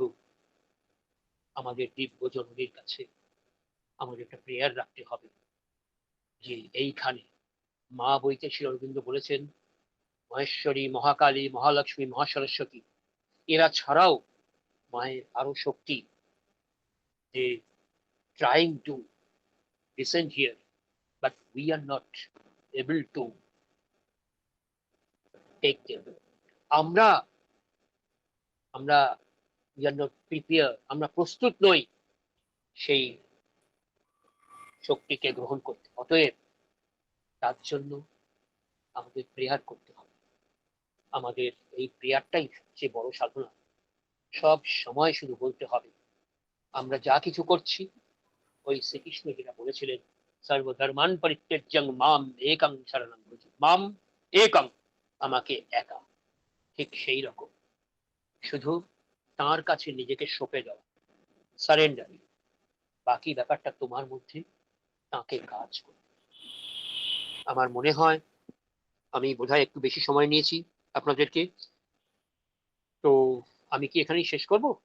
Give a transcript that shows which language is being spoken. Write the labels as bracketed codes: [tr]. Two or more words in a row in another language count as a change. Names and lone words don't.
[bn] আমাদের দিব্য জননীর কাছে আমাদের একটা প্রেয়ার রাখতে হবে যে এইখানে মা বইতে শ্রী অরবিন্দ বলেছেন মহেশ্বরী, মহাকালী, মহালক্ষ্মী, মহাসরস্বতী, এরা ছাড়াও মায়ের আরো শক্তি, যে [en] trying to descend here but we are not able to take them. আমরা we are not prepared, [bn] আমরা প্রস্তুত নই সেই শক্তিকে গ্রহণ করতে। অতএব তার জন্য আমাদের প্রেয়ার করতে হবে। আমাদের এই প্রেয়ারটাই সবচেয়ে বড় সাধনা। সব সময় শুধু বলতে হবে আমরা যা কিছু করছি ওই শ্রীকৃষ্ণ যেটা বলেছিলেন [sa] সর্বধর্মান পরিত্যাজ্যং মাম একং শরণং ব্রজ, মাম একং, [bn] আমাকে একা, ঠিক সেই রকম শুধু তার কাছে নিজেকে সঁপে দেওয়া, সারেন্ডার। বাকি ব্যাপারটা তোমার মধ্যে তাকে কাজ করে। আমার মনে হয় আমি বোধহয় একটু বেশি সময় নিয়েছি আপনাদেরকে, তো আমি কি এখানেই শেষ করব?